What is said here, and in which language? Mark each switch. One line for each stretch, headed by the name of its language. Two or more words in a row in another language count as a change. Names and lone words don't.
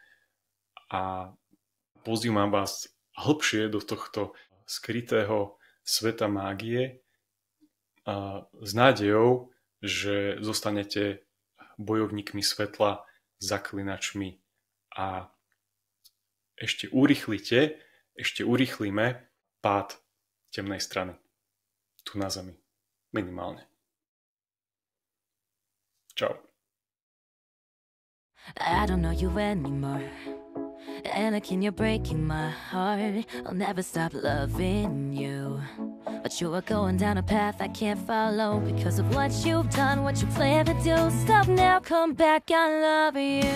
Slovak: a pozývam vás hlbšie do tohto skrytého sveta mágie s nádejou, že zostanete bojovníkmi svetla, zaklinačmi a ešte urýchlime pád temnej strany. Tu na Zemi. Minimálne. Čau.
English: I don't know you anymore. Anakin, you're breaking my heart. I'll never stop loving you. But you are going down a path I can't follow because of what you've done, what you plan to do. Stop now, come back, I love you.